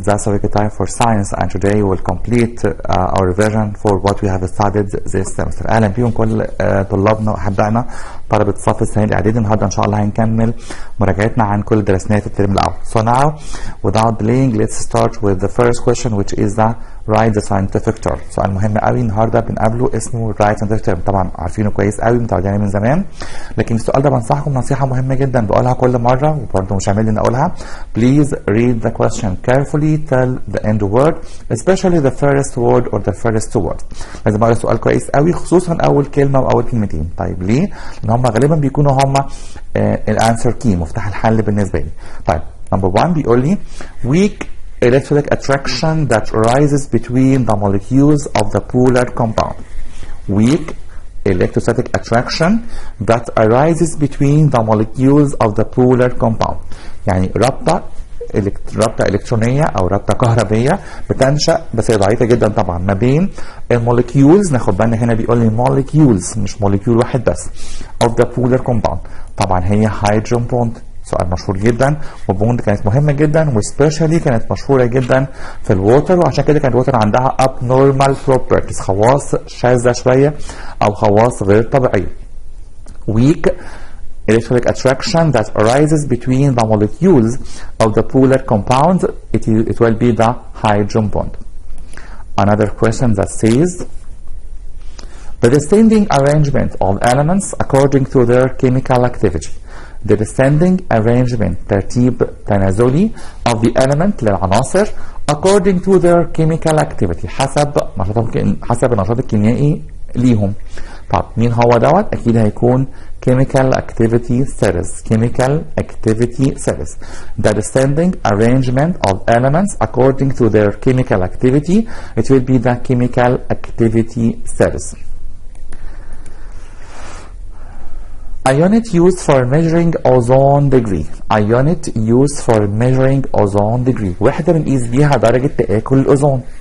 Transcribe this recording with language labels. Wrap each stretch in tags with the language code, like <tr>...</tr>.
<en>That's a time for science, and today we'll complete our revision for what we have studied this semester.</en> <ar>اهلا بيكم كل طلابنا واحبائنا طلبة صف السنة الاعدادي. النهارده ان شاء الله هنكمل مراجعتنا عن كل درسناه في الترم الاول.</ar> <en>So now without delaying let's start with the first question, which is the write the scientific term.</en> <ar>سؤال مهم قوي النهارده بنقابله اسمه</ar> <en>write scientific term.</en> <ar>طبعا عارفينه كويس قوي متعودين من زمان، لكن السؤال ده بنصحكم نصيحة مهمة جدا بقولها كل مرة وبرضه مش عامل لي اقولها.</ar> <en>Please read the question carefully till the end word, especially the first word or the first two words.</en> <ar>لازم اقرا السؤال كويس قوي خصوصا اول كلمة واول كلمتين. طيب ليه؟ لان هم غالبا بيكونوا هم الانسر كي، مفتاح الحل بالنسبة لي. طيب</ar> <en>number 1</en> <ar>بيقول لي</ar> <en>weak electric attraction that arises between the molecules of the polar compound. Weak electrostatic attraction that arises between the molecules of the polar compound.</en> <ar>يعني رابطة إلكترونية أو رابطة كهربية بتنشأ بس هي ضعيفة جدا طبعا ما بين الموليكيولز. ناخد بالنا هنا بيقول لي molecules مش موليكيول واحد بس</ar> <en>of the polar compound.</en> <ar>طبعا هي هيدروجين بوند. سؤال مشهور جدا، وبوند كانت مهمة جدا وسبيشالي كانت مشهورة جدا في الووتر، وعشان كده كانت الووتر عندها</ar> <en>abnormal properties،</en> <ar>خواص شاذة شوية أو خواص غير طبيعية.</ar> <en>Weak electric attraction that arises between the molecules of the polar compounds, it will be the hydrogen bond. Another question that says the descending arrangement of elements according to their chemical activity. The descending arrangement</en> <ar>ترتيب تنازلي</ar> <en>of the element</en> <ar>للعناصر</ar> <en>according to their chemical activity</en> <ar>حسب النشاط الكيميائي ليهم. طب مين هو دوت؟ أكيد هيكون chemical activity series.</ar> <en>chemical activity series. The descending arrangement of elements according to their chemical activity, it will be the chemical activity series. A unit used for measuring ozone degree. A unit used for measuring ozone degree.</en> <ar>وحدة بنقيس بيها درجة تآكل الأوزون.</ar>